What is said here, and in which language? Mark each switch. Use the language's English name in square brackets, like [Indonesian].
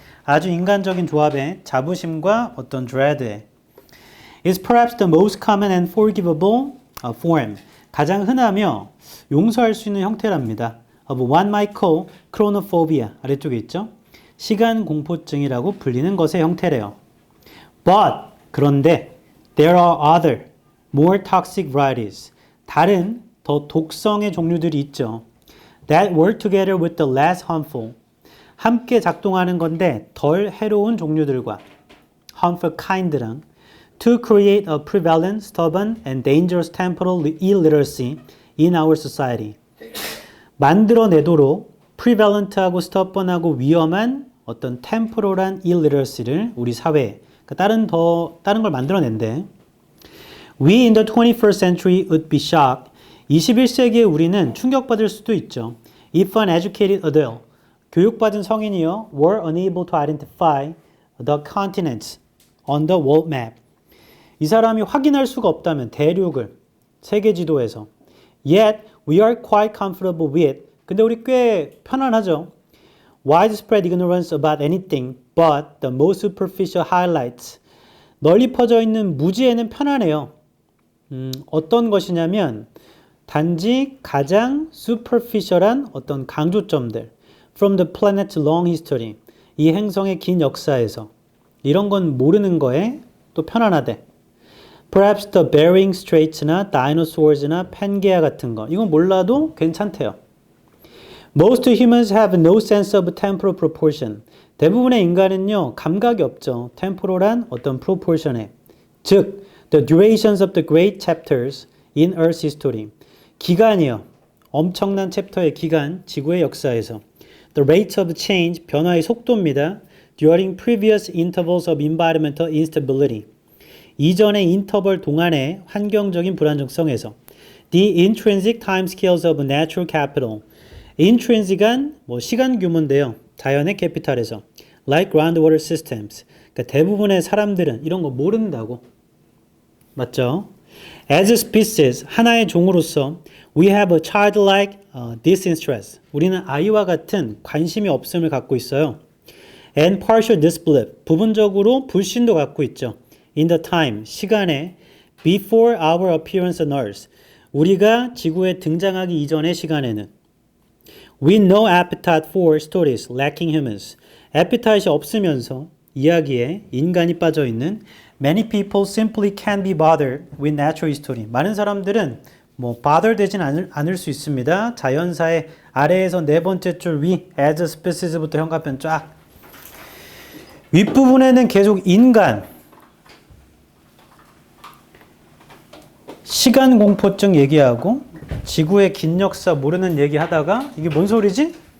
[Korean] 아주 인간적인 조합의 자부심과 어떤 dread에. [English] Is perhaps the most common and forgivable form. [Korean] 가장 흔하며 용서할 수 있는 형태랍니다. [English] Of what might call chronophobia. [Korean] 아래쪽에 있죠? 시간 공포증이라고 불리는 것의 형태래요. [English] But [Korean] 그런데 [English] there are other more toxic varieties. [Korean] 다른 더 독성의 종류들이 있죠. [English] That work together with the less harmful. [Korean] 함께 작동하는 건데 덜 해로운 종류들과 [English] harmful kind랑 to create a prevalent, stubborn and dangerous temporal illiteracy in our society. [Korean] 만들어내도록 prevalent하고 stubborn하고 위험한 어떤 temporal한 illiteracy를 우리 사회에 다른 걸 만들어낸대. [English] We in the 21st century would be shocked. [Korean] 21세기의 우리는 충격받을 수도 있죠. [English] If an educated adult, [Korean] 교육받은 성인이요, [English] were unable to identify the continents on the world map. [Korean] 이 사람이 확인할 수가 없다면 대륙을 세계 지도에서 [English] Yet we are quite comfortable with [Korean] 근데 우리 꽤 편안하죠. [English] Widespread ignorance about anything but the most superficial highlights [Korean] 널리 퍼져 있는 무지에는 편안해요. 어떤 것이냐면 단지 가장 superficial한 어떤 강조점들 [English] from the planet's long history [Korean] 이 행성의 긴 역사에서 이런 건 모르는 거에 또 편안하대. Perhaps the Bering Straits나 Dinosaurs나 팬게아 같은 거 이건 몰라도 괜찮대요. [English] Most humans have no sense of temporal proportion. [Korean] 대부분의 인간은요 감각이 없죠. temporal한 어떤 proportion에. [English] 즉, the durations of the great chapters in Earth's history. [Korean] 기간이요. 엄청난 챕터의 기간, 지구의 역사에서. [English] The rate of change, [Korean] 변화의 속도입니다. [English] During previous intervals of environmental instability. [Korean] 이전의 인터벌 동안의 환경적인 불안정성에서. [English] The intrinsic timescales of natural capital. intrinsic한 [Korean] 시간 규모인데요. 자연의 캐피탈에서. [English] Like groundwater systems. [Korean] 그러니까 대부분의 사람들은 이런 거 모른다고. 맞죠? [English] As a species, [Korean] 하나의 종으로서 [English] we have a childlike disinterest. [Korean] 우리는 아이와 같은 관심이 없음을 갖고 있어요. [English] And partial disbelief. [Korean] 부분적으로 불신도 갖고 있죠. [English] In the time, [Korean] 시간에 [English] before our appearance on Earth. [Korean] 우리가 지구에 등장하기 이전의 시간에는 [English] We no appetite for stories lacking humans. [Korean] appetite이 없으면서 이야기에 인간이 빠져 있는 [English] Many people simply can't be bothered with natural history. [Korean] 많은 사람들은 bother 되진 않을 수 있습니다. 자연사의 아래에서 네 번째 줄 위, [English] as a species [Korean] 부터 현관편 쫙. 윗부분에는 계속 인간, 시간 공포증 얘기하고 지구의 긴 역사 모르는 얘기 하다가 이게 뭔 소리지?